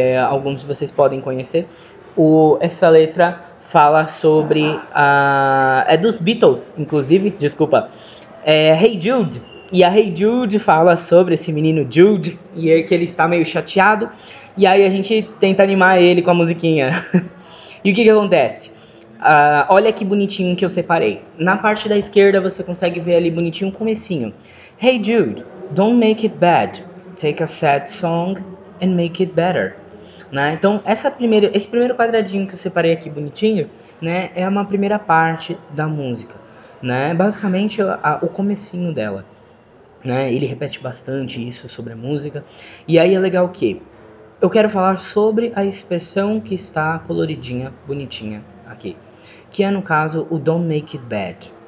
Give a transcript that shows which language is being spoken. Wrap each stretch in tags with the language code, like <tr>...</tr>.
<pt>Alguns de vocês podem conhecer. Essa letra fala sobre é dos Beatles, inclusive, desculpa. Hey Jude. E a Hey Jude fala sobre esse menino Jude e é que ele está meio chateado. E aí a gente tenta animar ele com a musiquinha. E o que acontece? Olha que bonitinho que eu separei. Na parte da esquerda você consegue ver ali bonitinho o comecinho.</pt> <en>Hey Jude, don't make it bad. Take a sad song and make it better.</en> <pt>Né? Então esse primeiro quadradinho que eu separei aqui bonitinho, né, é uma primeira parte da música, né? Basicamente o comecinho dela, né? Ele repete bastante isso sobre a música. E aí é legal que eu quero falar sobre a expressão que está coloridinha, bonitinha aqui, que é no caso o</pt> <en>don't make it bad.</en>